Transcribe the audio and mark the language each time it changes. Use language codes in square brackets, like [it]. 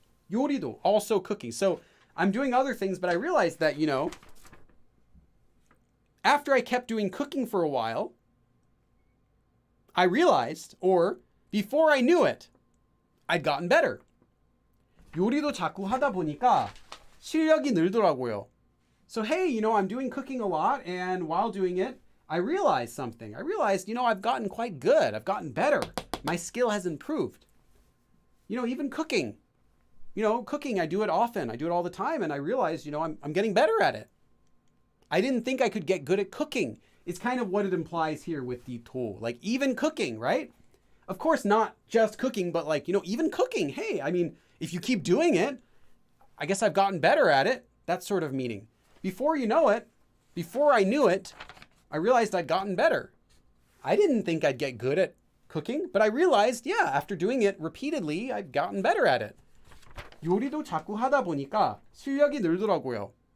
[en] 요리도, also cooking. So I'm doing other things, but I realized that, after I kept doing cooking for a while, I realized, or before I knew it, I'd gotten better. [ko] 요리도 자꾸 하다 보니까 실력이 늘더라고요. [en] So hey, I'm doing cooking a lot, and while doing it, I realized something. I realized, I've gotten quite good. I've gotten better. My skill has improved. Even cooking. Cooking, I do it often. I do it all the time, and I realize, I'm getting better at it. I didn't think I could get good at cooking. It's kind of what it implies here with the tool. Like, even cooking, right? Of course, not just cooking, but even cooking. Hey, if you keep doing it, I guess I've gotten better at it. That sort of meaning. Before you know it, before I knew it, I realized I'd gotten better. I didn't think I'd get good at cooking, but I realized, yeah, after doing it repeatedly, I've gotten better at it. [ko] 요리도 자꾸 하다 보니까 실력이 늘더라고요.